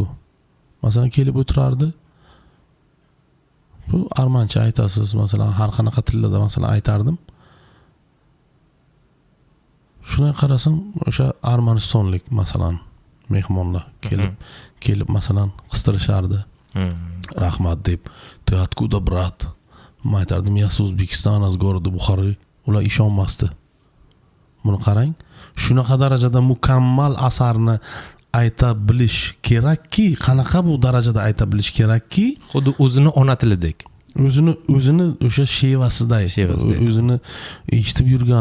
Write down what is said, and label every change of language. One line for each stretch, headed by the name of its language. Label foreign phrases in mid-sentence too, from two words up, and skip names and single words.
Uzbek: Masalan kelib o'tirardi. Bu armancha aytasiz, masalan har qanaqa tillarda masalan aytardim. Shunga qarasam o'sha Armanistonlik masalan mehmonlar kelib masalan qistirishardi. Rahmat deb,
Russian: "Ты откуда, брат?"
Uzbek: Men aytardim,
Russian: "Я с O'zbekiston, из города Buxoro."
Uzbek: Ular ishonmasdi. Buni qarang, shunaqa darajada mukammal asarni ayta bilish kerakki, qanaqa bu darajada ayta bilish kerakki, xuddi o'zini ona tilidek. O'zini o'sha shevasiday, o'zini eshitib yurgan.